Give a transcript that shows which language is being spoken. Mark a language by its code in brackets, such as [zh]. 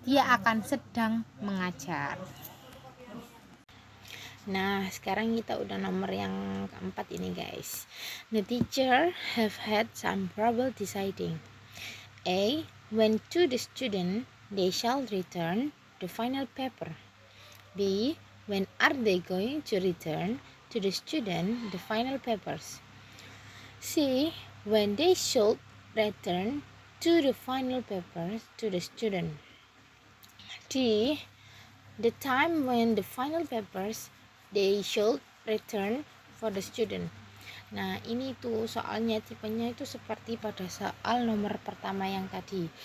[id] Dia akan sedang mengajar. Nah, sekarang kita udah nomor yang keempat ini, guys. [en] The teacher have had some trouble deciding. A. When to the student they shall return the final paper. B. When are they going to return to the student the final papers? C. When they should return to the final papers to the student. D. The time when the final papers they should return for the student. [id] Nah, ini tuh soalnya tipenya itu seperti pada soal nomor pertama yang tadi.